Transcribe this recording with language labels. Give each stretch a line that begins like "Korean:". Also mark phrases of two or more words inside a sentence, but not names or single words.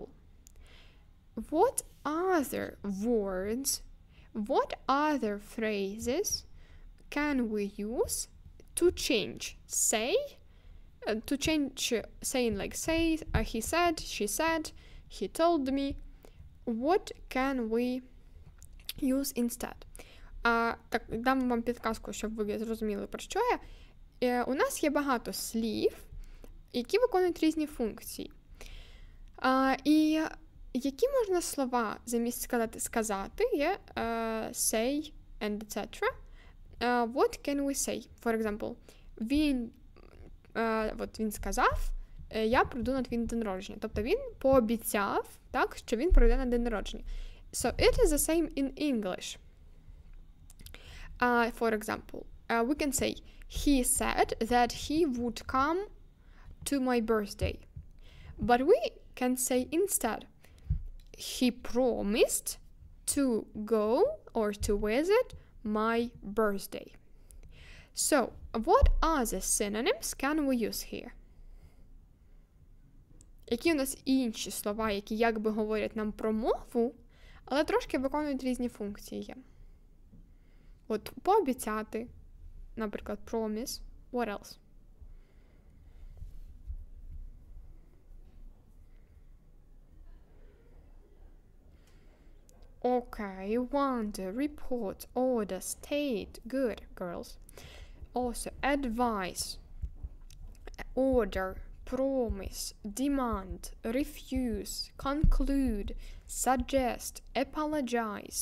English: What other words, what other phrases can we use to change say, to change saying like say, he said, she said, he told me? What can we use instead?
Ukrainian: Так, дам вам підказку, щоб ви зрозуміли, про що я. У нас є багато слів, які виконують різні функції. І які можна слова замість сказати є
English: say and etc. What can we say? For example,
Ukrainian: він сказав, я прийду на твій день народження. Тобто він пообіцяв, так, що він прийде на день народження.
English: So it is the same in English. For example, we can say, he said that he would come to my birthday. But we can say instead, he promised to go or to visit my birthday. So, what other synonyms can we use here?
Ukrainian: Які у нас інші слова, які якби говорять нам про мову, але трошки виконують різні функції є? От пообіцяти, наприклад,
English: promise. What else? Okay, wonder, report, order, state. Good, girls. Also, advice, order, promise, demand, refuse, conclude, suggest, apologize.